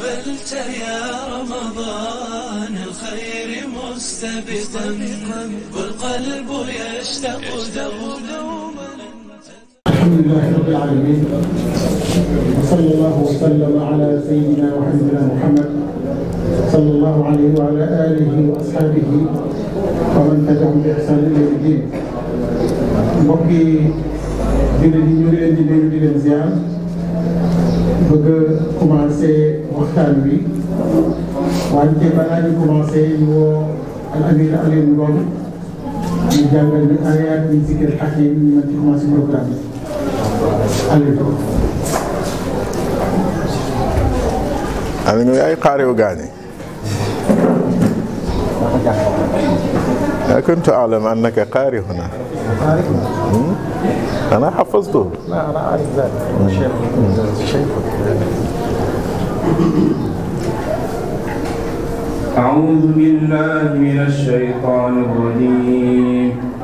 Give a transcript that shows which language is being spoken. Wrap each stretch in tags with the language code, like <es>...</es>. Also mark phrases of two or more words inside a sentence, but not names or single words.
<ar>أقبلت يا رمضان الخير مستبقا والقلب يشتاق دوما. الحمد لله رب العالمين وصلى الله وسلم على سيدنا وحبيبنا محمد صلى الله عليه وعلى آله وأصحابه ومن تبعهم بإحسان إلى يوم الدين.</ar> <wo>mbokk yi jullit yi ñu ngi leen di nuyu di leen ziar bëgg a commencé waxtaan wi wante balaa ñu commencé ñu woo al amir Alioune Ngom ñu jàngal ñu</wo> <ar>آيات من ذكر حكيم</ar> <wo>ñu mën ci commencé programme bi. Alioune. Aminu yaay qaari'u gaani.</wo> <ar>ما كنت أعلم أنك قارئ هنا. أنا حفظته. لا أنا أعرف ذلك. شيخك. أعوذ بالله من الشيطان الرجيم.</ar>